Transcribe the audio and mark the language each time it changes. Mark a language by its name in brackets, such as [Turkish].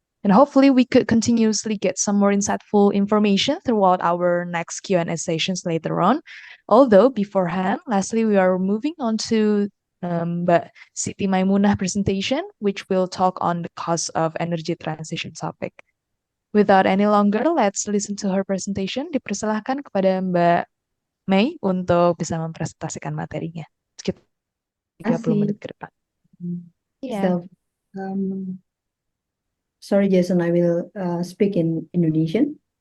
[English] And hopefully we could continuously get some more insightful information throughout our next Q&A sessions later on. Although beforehand, lastly, we are moving on to Mbak Siti Maimunah presentation, which will talk on the cost of energy transition topic. Without any longer, let's listen to her presentation. [Indonesian] Dipersilahkan kepada Mbak Mei untuk bisa mempresentasikan materinya. Sekitar 30 menit ke depan. [English] So, sorry, Jason, I will speak in Indonesian.